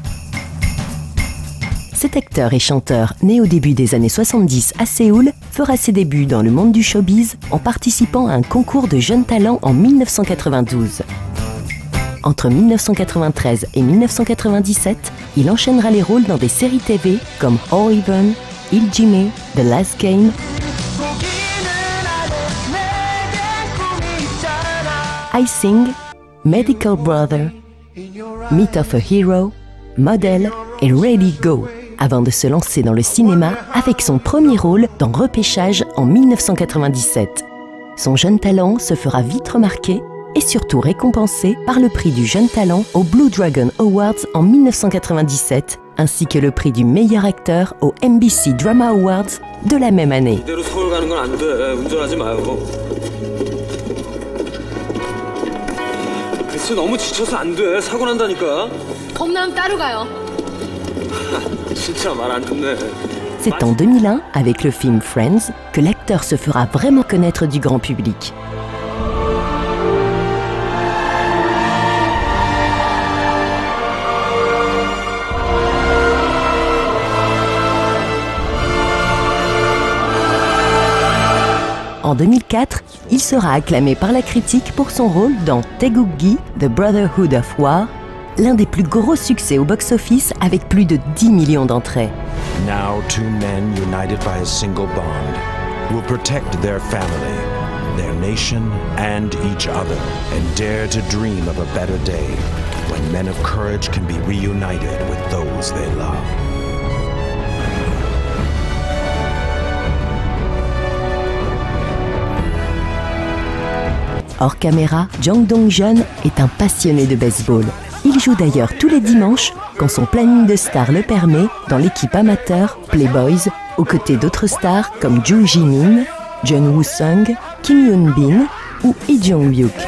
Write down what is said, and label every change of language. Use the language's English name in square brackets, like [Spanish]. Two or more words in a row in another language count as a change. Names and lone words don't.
[French] Cet acteur et chanteur, né au début des années 70 à Séoul, fera ses débuts dans le monde du showbiz en participant à un concours de jeunes talents en 1992. Entre 1993 et 1997, il enchaînera les rôles dans des séries TV comme All Even, Il Jime, The Last Game, I Sing, Medical Brother, Myth of a Hero, Model et Ready Go, avant de se lancer dans le cinéma avec son premier rôle dans Repêchage en 1997. Son jeune talent se fera vite remarquer et surtout récompensé par le prix du jeune talent au Blue Dragon Awards en 1997, ainsi que le prix du meilleur acteur au MBC Drama Awards de la même année. [Korean] 너무 지쳐서 안 돼. 사고 난다니까. 겁나면 따로 가요. 진짜 말 안 듣네. [French] C'est en 2001, avec le film Friends, que l'acteur se fera vraiment connaître du grand public. En 2004, il sera acclamé par la critique pour son rôle dans Taegukgi, The Brotherhood of War, l'un des plus gros succès au box-office avec plus de 10 millions d'entrées. [English] Now two men united by a single bond will protect their family, their nation and each other, and dare to dream of a better day when men of courage can be reunited with those they love. [French] Hors caméra, Jang Dong-jeon est un passionné de baseball. Il joue d'ailleurs tous les dimanches, quand son planning de star le permet, dans l'équipe amateur Playboys, aux côtés d'autres stars comme Joo Ji-min, Jeon Woo-sung, Kim Yoon-bin ou Lee Jong-hyuk.